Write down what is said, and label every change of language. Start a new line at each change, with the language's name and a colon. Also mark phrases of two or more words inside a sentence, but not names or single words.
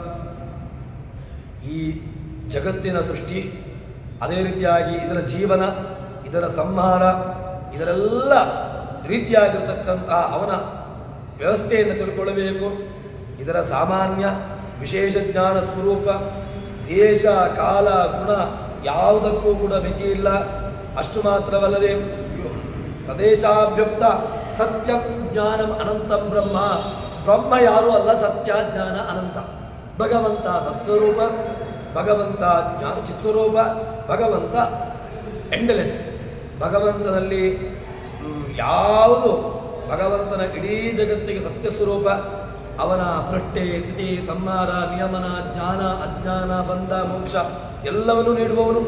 Kannada: ಈ ಜಗತ್ತಿನ ಸೃಷ್ಟಿ, ಅದೇ ರೀತಿಯಾಗಿ ಇದರ ಜೀವನ, ಇದರ ಸಂಹಾರ, ಇದರೆಲ್ಲ ರೀತಿಯಾಗಿರ್ತಕ್ಕಂತಹ ಅವನ ವ್ಯವಸ್ಥೆಯನ್ನು ತಿಳ್ಕೊಳ್ಳಬೇಕು. ಇದರ ಸಾಮಾನ್ಯ ವಿಶೇಷ ಜ್ಞಾನ ಸ್ವರೂಪ, ದೇಶ ಕಾಲ ಗುಣ ಯಾವುದಕ್ಕೂ ಕೂಡ ಮಿತಿ ಇಲ್ಲ. ಅಷ್ಟು ಮಾತ್ರವಲ್ಲದೆ
Sanskrit: ತದೇಶಾಭ್ಯುಕ್ತ ಸತ್ಯಂ ಜ್ಞಾನಂ ಅನಂತಂ ಬ್ರಹ್ಮ,
Kannada: ಬ್ರಹ್ಮ ಯಾರೂ ಅಲ್ಲ, ಸತ್ಯ ಜ್ಞಾನ ಅನಂತ. ಭಗವಂತ ಸತ್ಸ್ವರೂಪ, ಭಗವಂತ ಜ್ಞಾನ ಚಿತ್ಸ್ವರೂಪ, ಭಗವಂತ ಎಂಡ್ಲೆಸ್. ಭಗವಂತನಲ್ಲಿ ಯಾವುದು ಭಗವಂತನ ಇಡೀ ಜಗತ್ತಿಗೆ ಸತ್ಯ ಸ್ವರೂಪ, ಅವನ ಸೃಷ್ಟಿ ಸ್ಥಿತಿ ಸಂಹಾರ ನಿಯಮನ ಜ್ಞಾನ ಅಜ್ಞಾನ ಬಂಧ ಮೋಕ್ಷ ಎಲ್ಲವನ್ನೂ ನೀಡುವವನು.